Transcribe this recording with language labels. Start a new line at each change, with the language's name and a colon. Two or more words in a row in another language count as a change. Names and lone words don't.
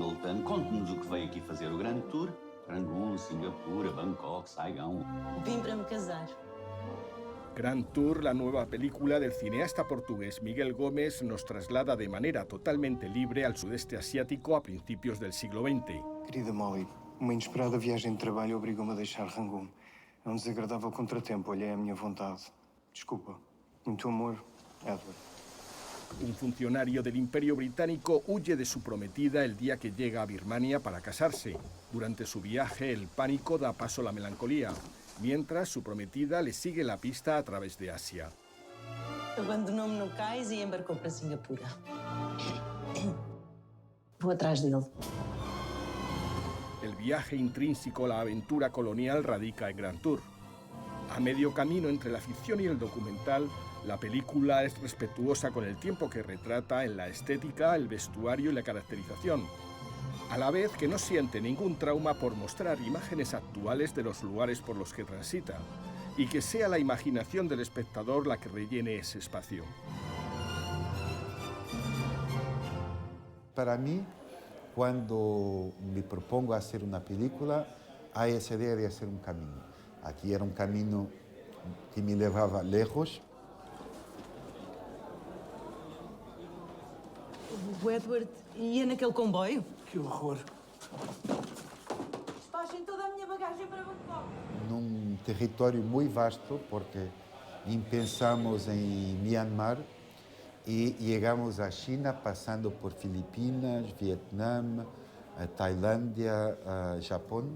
Portuguese: Jonathan, conte-nos o que veio aqui fazer o Grand Tour. Rangoon, Singapura, Bangkok, Saigón. Vim para me casar.
Spanish: Grand Tour, la nueva película del cineasta portugués Miguel Gómez, nos traslada de manera totalmente libre al sudeste asiático a principios del siglo XX.
Portuguese: Querida Molly, uma inesperada viagem de trabalho obrigou-me a deixar Rangoon. É um desagradável contratempo, olhei à minha vontade. Desculpa. Muito amor, Edward.
Spanish: Un funcionario del Imperio Británico huye de su prometida el día que llega a Birmania para casarse. Durante su viaje, el pánico da paso a la melancolía, mientras su prometida le sigue la pista a través de Asia.
Portuguese: Abandonou-me no cais e embarcou para Singapura. Vou atrás dele.
Spanish: El viaje intrínseco a la aventura colonial radica en Grand Tour. A medio camino entre la ficción y el documental, la película es respetuosa con el tiempo que retrata en la estética, el vestuario y la caracterización, a la vez que no siente ningún trauma por mostrar imágenes actuales de los lugares por los que transita, y que sea la imaginación del espectador la que rellene ese espacio. Para mí, cuando me propongo hacer una película, hay esa idea de hacer un camino. Aquí era un camino que me llevaba lejos.
Portuguese: O Edward ia naquele comboio? Que horror. Despachem toda a minha bagagem para Bangkok. Num território muito vasto, porque pensamos em Myanmar e chegamos à China, passando por Filipinas, Vietnã, Tailândia, Japão.